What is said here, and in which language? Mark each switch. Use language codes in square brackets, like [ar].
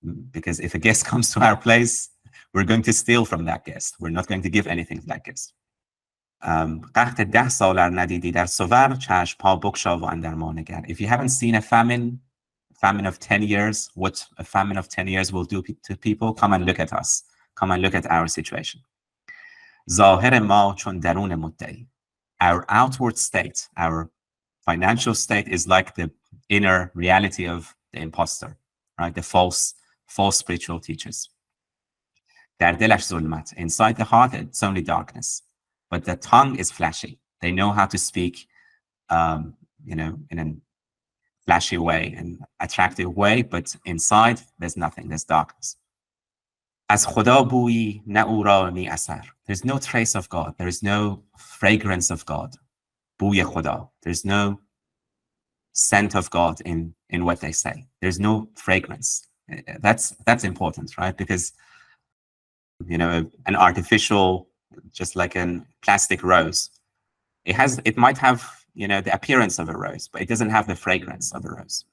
[en] Because if a guest comes to our place, we're going to steal from that guest. We're not going to give anything to that guest. [fa] قحط 10 سال ندیدی در صور چشم ها بگشا و اندر ما نگر. [en] If you haven't seen a famine of 10 years, what a famine of 10 years will do to people, come and look at us. Come and look at our situation. [fa] ظاهر ما چون درون مدعی. [en] Our outward state, our financial state is like the inner reality of the imposter, right? The false spiritual teachers. [fa] در دلش ظلمت. [en] Inside the heart, it's only darkness. But the tongue is flashy. They know how to speak, in a flashy way, an attractive way, but inside there's nothing, there's darkness. [fa] از خدا بویی نه او را نی اثر. [en] There's no trace of God. There is no fragrance of God. [fa] بوی خدا. [en] There's no scent of God in what they say. There's no fragrance. That's important, right? Because an artificial, just like a plastic rose, it might have the appearance of a rose, but it doesn't have the fragrance of a rose.